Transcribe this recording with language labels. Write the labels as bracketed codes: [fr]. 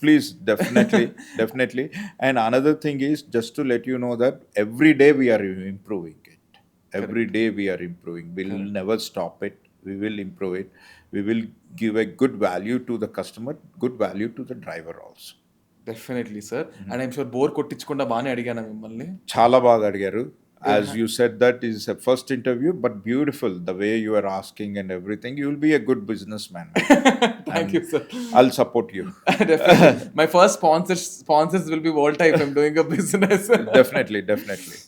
[en] Please, definitely, definitely. And another thing is just to let you know that every day we are improving it. Every day we are improving. We'll never stop it. We will improve it. We will give a good value to the customer, good value to the driver also. Definitely, sir. And I'm sure [te] bore కొట్టించకుండా బాగానే అడిగాను మిమ్మల్ని. చాలా బాగా అడిగారు. [en] As you said, that is a first interview, but beautiful. The way you are asking and everything, you will be a good businessman. Thank you, sir. I'll support you. Definitely. My first sponsors will be Volta if I'm doing a business. Definitely, definitely.